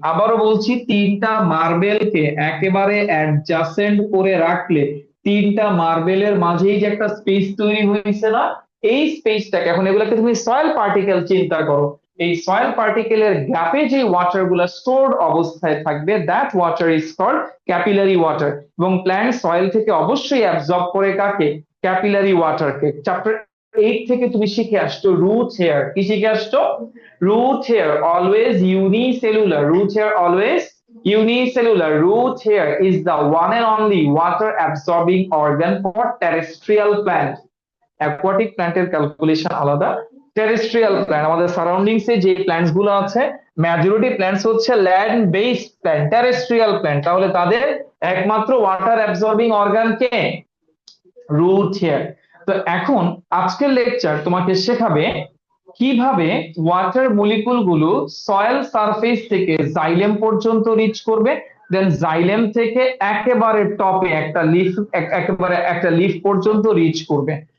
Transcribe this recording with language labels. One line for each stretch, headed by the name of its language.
Bangla: আবারও বলছি, তিনটা মার্বেলকে একেবারে অ্যাডজাসেন্ট করে রাখলে, তিনটা মার্বেলের মাঝেই যে একটা স্পেস তৈরি হয়েছে না, এই স্পেসটাকে, এখন এগুলোকে তুমি সয়েল পার্টিকেল চিন্তা করো, এই সয়েল পার্টিকেলের গ্যাপে যে ওয়াটার গুলা স্টোরড অবস্থায় থাকবে,
English: That water is called capillary water.
Bangla: এবং প্ল্যান্ট সয়েল থেকে অবশ্যই অ্যাবজর্ব করে কাকে? ক্যাপিলারি ওয়াটারকে। চ্যাপ্টার 8 থেকে তুমি শিখে আসছো রুট হেয়ার। কি শিখে আসছো?
English: root hair always unicellular,
Bangla: root hair always
English: Unicellular root hair is the one and only water absorbing organ for terrestrial plant.
Bangla: Aquatic প্ল্যান্টের ক্যালকুলেশন আলাদা, টেরেস্ট্রিয়াল প্ল্যান্ট আমাদের সারাউন্ডিংসে যে প্ল্যান্টস গুলো আছে মেজরিটি প্ল্যান্টস হচ্ছে land based plant, terrestrial plant, তাহলে তাদের একমাত্র ওয়াটার অ্যাবজর্বিং অর্গান কে? Root hair. তো এখন আজকের লেকচার তোমাকে শেখাবে কিভাবে ওয়াটার মলিকুল গুলো সয়েল সারফেস থেকে জাইলেম পর্যন্ত রিচ করবে, দেন জাইলেম থেকে একেবারে টপে একটা লিফ, একেবারে একটা লিফ পর্যন্ত রিচ করবে।